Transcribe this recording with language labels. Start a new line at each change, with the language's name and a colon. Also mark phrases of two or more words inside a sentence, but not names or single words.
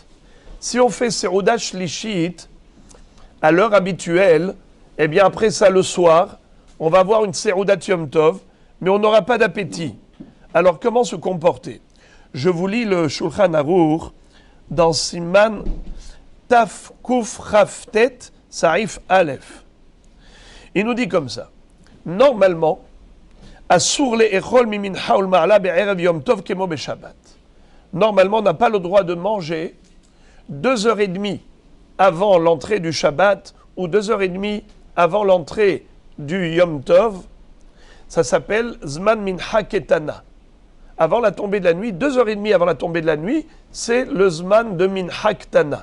French: Si on fait
Hebrew: סעודה שלישית
French: à l'heure habituelle, eh bien après ça le soir, on va avoir une
Hebrew: סעודת יום טוב,
French: mais on n'aura pas d'appétit. Alors comment se comporter? Je vous lis le Shulchan Aruch dans
Hebrew: סימן ת ק כט סעיף א.
French: Il nous dit comme ça. Normalement,
Hebrew: אסור לאכול מן המנחה ולמעלה בערב יום טוב כמו בשבת.
French: Normalement, on n'a pas le droit de manger 2h30 avant l'entrée du Shabbat ou 2h30 avant l'entrée du Yom Tov. Ça s'appelle
Hebrew: זמן מנחה קטנה.
French: Avant la tombée de la nuit, 2h30 avant la tombée de la nuit, c'est le Zman de
Hebrew: מנחה קטנה.